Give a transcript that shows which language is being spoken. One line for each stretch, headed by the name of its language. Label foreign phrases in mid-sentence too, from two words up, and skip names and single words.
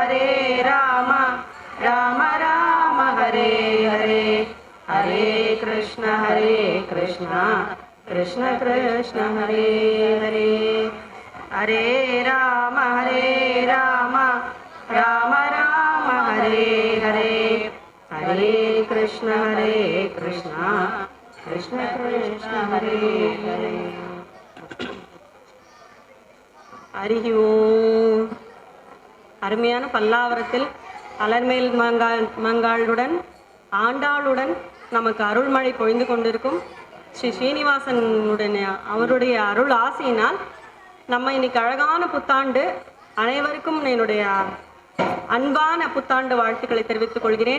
Sanskrit: राम राम हरे हरे, हरे कृष्ण कृष्ण कृष्ण हरे हरे, हरे राम राम राम हरे हरे, हरे कृष्ण कृष्ण कृष्ण हरे हरे। हरि ओम.
Tamil: அருமையான பல்லாவரத்தில் அலர்மேல் மங்காளுடன் ஆண்டாளுடன் நமக்கு அருள்மழை பொழிந்து கொண்டிருக்கும் ஸ்ரீ ஸ்ரீனிவாசனுடன் அவருடைய அருள் ஆசையினால் நம்ம இன்னைக்கு அழகான புத்தாண்டு அனைவருக்கும் என்னுடைய அன்பான புத்தாண்டு வாழ்த்துக்களை தெரிவித்துக் கொள்கிறேன்.